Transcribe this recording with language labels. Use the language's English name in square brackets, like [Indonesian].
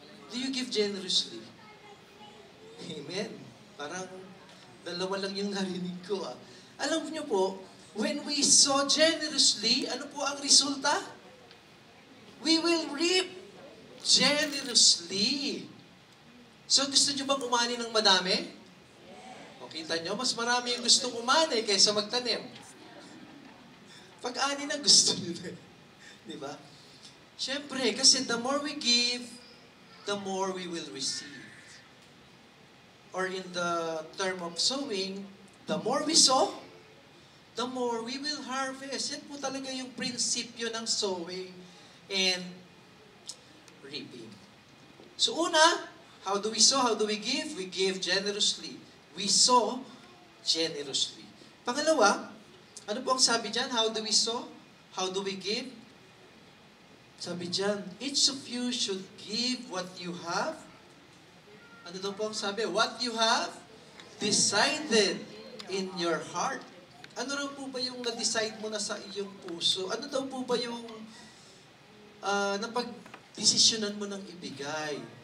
[English] Do you give generously? Amen. [Filipino] Parang dalawa lang yung narinig ko. Alam niyo po, [English] when we sow generously, [Filipino] ano po ang resulta? [English] We will reap generously. [Filipino] So, gusto niyo bang umani ng madami? O, kita niyo, mas marami yung gustong umani kaysa magtanim. Pag-ani na gusto niyo na. Di ba? Siyempre, kasi [English] the more we give, the more we will receive. Or in the term of sowing, the more we sow, the more we will harvest. [Filipino] Yan po talaga yung prinsipyo ng sowing and reaping. [English] So una, how do we sow? How do we give? We give generously. We sow generously. [Filipino] Pangalawa, ano po ang sabi dyan? [English] How do we sow? How do we give? [Filipino] Sabi dyan, [English] each of you should give what you have. [Filipino] Ano daw po ang sabi? [English] What you have decided in your heart. [Filipino] Ano raw po ba yung na-decide mo na sa iyong puso? Ano daw po ba yung napag-desisyonan mo ng ibigay?